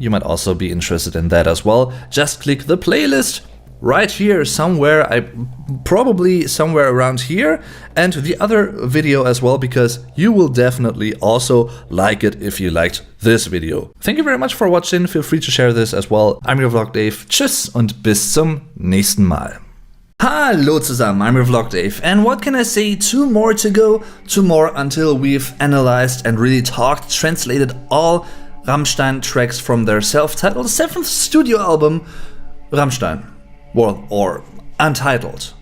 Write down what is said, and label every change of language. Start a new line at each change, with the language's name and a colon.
English: You might also be interested in that as well. Just click the playlist right here somewhere, probably somewhere around here, and the other video as well, because you will definitely also like it if you liked this video. Thank you very much for watching. Feel free to share this as well. I'm your Vlog Dave.
German: Tschüss und bis zum nächsten Mal. Hallo zusammen,
English: I'm your Vlog Dave, and what can I say, 2 more to go, 2 more until we've analyzed and really talked, translated all Rammstein tracks from their self-titled 7th studio album, Rammstein, well, or Untitled.